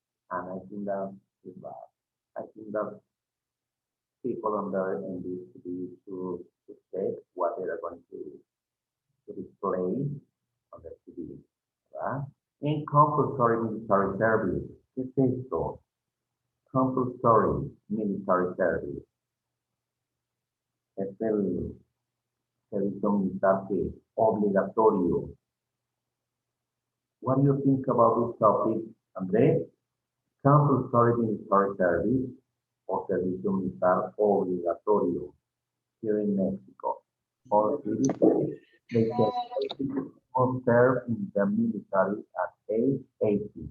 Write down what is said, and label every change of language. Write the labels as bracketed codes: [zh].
[en] And I think that is bad. I think that people on there in this TV to check what they are going to display on the TV. Right? In compulsory military service, [es] ¿qué es esto? [en] Compulsory military service. [es] Es el servicio militar que es obligatorio. [en] What do you think about this topic, Andrés? Compulsory military service o [es] servicio militar obligatorio [en] here in Mexico. All citizens, they can serve in the military at age 18.